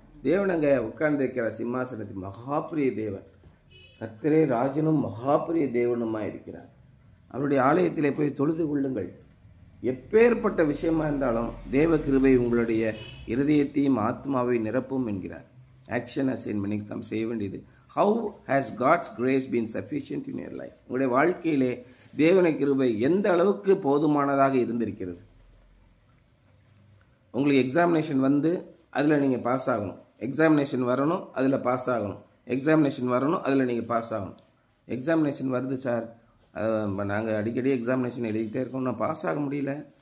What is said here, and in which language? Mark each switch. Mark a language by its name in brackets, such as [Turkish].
[Tamil] தேவன் அங்கே உட்கார்ந்திருக்கிற சிம்மாசனத்தில் மகாபிரிய தேவன், கர்த்தரே ராஜனும் மகாபிரிய தேவனுமாய் இருக்கிறார். அவருடைய ஆலயத்திலே போய் தொழுது கொள்ளுங்கள். எப்பேற்பட்ட விஷயமா இருந்தாலும் தேவ கிருபை உங்களுடைய இருதயத்தையும் ஆத்மாவை நிரப்பும் என்கிறார். ஆக்ஷன் அசைன்மெண்ட் நாம் செய்ய வேண்டியது. [English] How has God's grace been sufficient in your life? [Tamil] உங்களுடைய வாழ்க்கையிலே தேவனுடைய கிருபை எந்த அளவுக்கு போதுமானதாக இருந்திருக்கிறது? உங்களுக்கு எக்ஸாமினேஷன் வந்து அதில் நீங்கள் பாஸ் ஆகணும், எக்ஸாமினேஷன் வரணும், அதில் பாஸ் ஆகணும், எக்ஸாமினேஷன் வரணும், அதில் நீங்கள் பாஸ் ஆகணும். எக்ஸாமினேஷன் வருது சார், நாங்கள் அடிக்கடி எக்ஸாமினேஷன் எழுதிக்கிட்டே இருக்கோம், இன்னும் பாஸ் ஆக முடியல.